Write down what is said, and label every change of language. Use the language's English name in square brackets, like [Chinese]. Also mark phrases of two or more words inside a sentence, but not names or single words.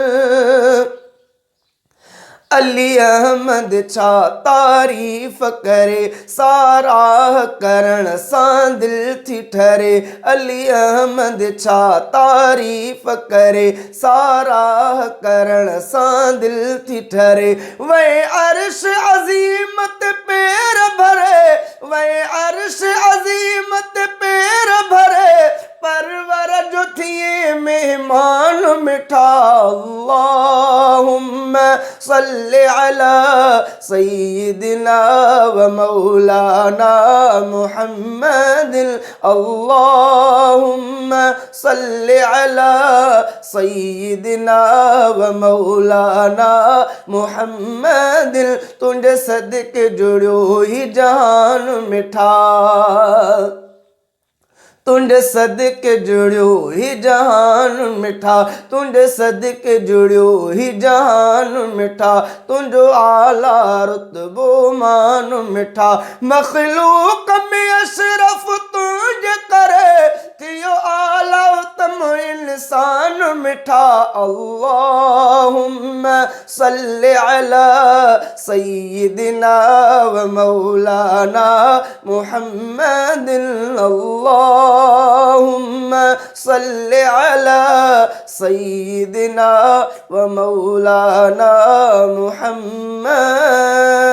[Sindhi] अली अहमद छा तारीफ़ करे, साराह करण सां दिल थी ठरे। अली अहमद छा तारीफ़ करे, साराह करण सां दिल थी ठरे। वह अर्श अज़ीमत पैर भरे, वह अर्श अज़ीमत पैर भरे, परवर जो थिए मेहमान मिठा। [Arabic] اللهم صل على سيدنا ومولانا محمد. اللهم صل على سيدنا ومولانا محمد. [Sindhi] तुंहिंजे सदके जुड़ियो ही जहान मिठा, तुंहिंजे सदके जुड़ियो ही जहान मिठा, तुंहिंजे सदके जुड़ियो ही जहान मिठा, तुंहिंजो आला रुतबो मान मिठा। मखलूक में अशरफ तुंहिंजे करे, थियो आला उत्तम इंसान मिठा। [Arabic] اللهم صل على سيدنا ومولانا محمد. اللهم صل على سيدنا ومولانا محمد.